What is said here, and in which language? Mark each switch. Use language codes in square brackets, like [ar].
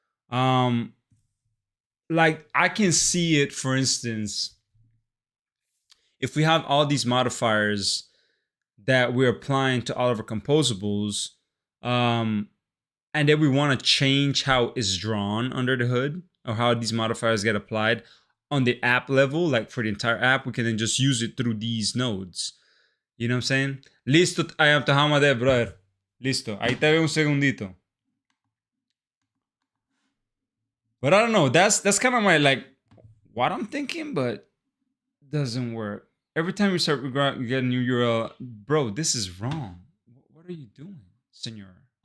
[en] Like I can see it, for instance, if we have all these modifiers that we're applying to all of our composables, and then we want to change how it's drawn under the hood or how these modifiers get applied on the app level, like for the entire app, we can then just use it through these nodes. You know what I'm saying? Listo, I am Tahama there, brother. [es] Listo. Ahí te veo un segundito. [en] But I don't know. That's kind of my like what I'm thinking, but doesn't work. Every time we start, we get a new URL, bro. This is wrong. What are you doing, senor?